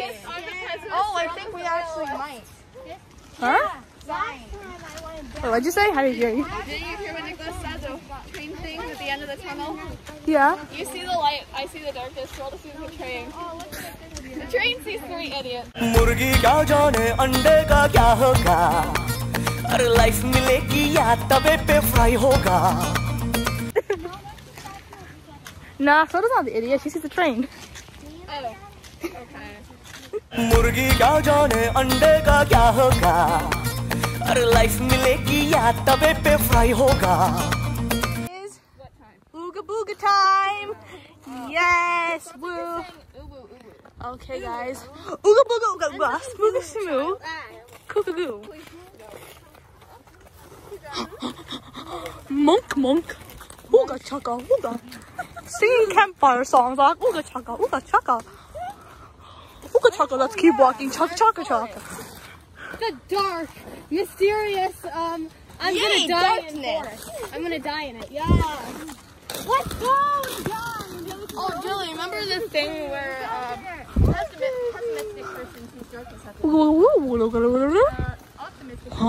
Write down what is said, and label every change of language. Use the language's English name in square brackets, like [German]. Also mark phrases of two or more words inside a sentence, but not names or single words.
[English] Oh, I think we actually might. Huh? Oh, what'd you say? How did you hear you? Did you hear what Nicholas said? The train thing at the end of the tunnel? Yeah. You see the light, I see the darkness. Roll to see the train. The train sees 3 idiots. [Hindi] मुर्गी क्या जाने अंडे का क्या होगा अरे लाइफ मिलेगी या तवे पे फ्राई होगा [English] Nah, Soda's not the idiot. She sees the train. Oh, okay. [Hindi] मुर्गी क्या जाने अंडे का क्या होगा अरे लाइफ मिलेगी या तवे पे फ्राई होगा [English] What time? Ooga booga time! Yes! Woo! Ubu, ubu. Okay, guys. Ooga booga ooga ooga. Smooga smoo. Kookagoo. Monk monk. Ooga chaka ooga. Singing campfire songs like ooga chaka ooga chaka. Ooga chaka, let's keep walking. Chaka chaka chaka. The dark, mysterious, I'm gonna die in it. I'm gonna die in it. Yeah. Let's go! Oh, Jillian, remember this thing where, pessimistic person sees darkness at the optimistic person,